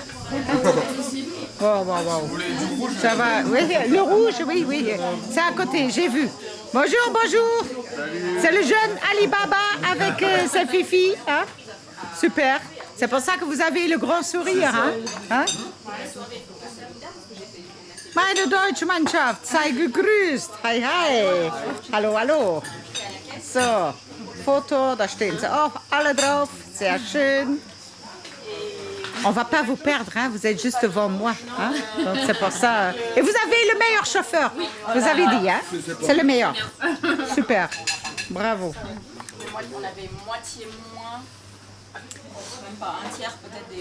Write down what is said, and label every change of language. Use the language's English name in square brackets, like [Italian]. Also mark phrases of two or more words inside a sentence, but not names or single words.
[French] Wow. Ça va. Oui, le rouge, oui. C'est à côté, j'ai vu. Bonjour. C'est le jeune Alibaba avec sa fifi. Hein? Super. C'est pour ça que vous avez le grand sourire. Hein? [German] Meine deutsche Mannschaft, sei gegrüßt. Hi. Hallo. So, Foto, da stehen sie auch alle drauf. Sehr schön. [French] On va pas vous perdre, hein? Vous êtes juste devant moi. Hein? Donc c'est pour ça. Et vous avez le meilleur chauffeur. Vous avez dit, hein? C'est le meilleur. Super. Bravo. On avait moitié moins, même pas un tiers peut-être.